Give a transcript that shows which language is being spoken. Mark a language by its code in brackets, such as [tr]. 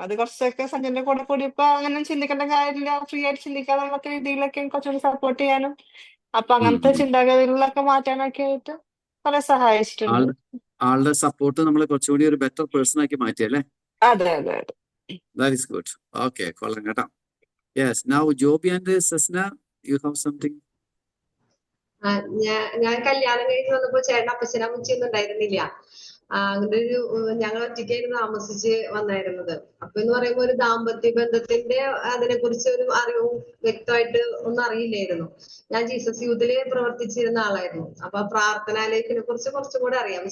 [ml] അത് കുറച്ചൊക്കെ സഞ്ജന്റെ കൂടെ കൂടിയപ്പോ അങ്ങനെ ചിന്തിക്കേണ്ട കാര്യമില്ല, ഫ്രീ ആയിട്ട് ചിന്തിക്കാനുള്ള രീതിയിലൊക്കെ കുറച്ചുകൂടി സപ്പോർട്ട് ചെയ്യാനും അപ്പൊ അങ്ങനത്തെ ചിന്താഗതികളിലൊക്കെ മാറ്റാനൊക്കെ ആയിട്ട് കുറെ സഹായിച്ചിട്ടുണ്ട്. ആളുടെ സപ്പോർട്ട് നമ്മളെ കുറച്ചുകൂടി ഒരു ബെറ്റർ പേഴ്സൺ ആക്കി മാറ്റിയല്ലേ? അതെ അതെ അതെ. [en] That is good. [ml] Okay, കൊള്ളാം കേട്ടോ. [en] Yes, now Joby and Sasna, you have something? [ml] ഞാൻ കല്യാണം കഴിഞ്ഞ് വന്നപ്പോ ചേട്ടൻ അപ്പച്ചനമ്മച്ചൊന്നും ഉണ്ടായിരുന്നില്ല. അങ്ങനെ ഒരു ഞങ്ങൾ ഒറ്റയ്ക്കായിരുന്നു താമസിച്ച് വന്നായിരുന്നത്. അപ്പൊ എന്ന് പറയുമ്പോ ഒരു ദാമ്പത്യ ബന്ധത്തിന്റെ അതിനെ കുറിച്ച് ഒരു അറിവും വ്യക്തമായിട്ട് ഒന്നും അറിയില്ലായിരുന്നു. ഞാൻ ജീസസ് യൂത്തില് പ്രവർത്തിച്ചിരുന്ന ആളായിരുന്നു. അപ്പൊ പ്രാർത്ഥനാലയത്തിനെ കുറിച്ച് കുറച്ചും കൂടെ അറിയാം.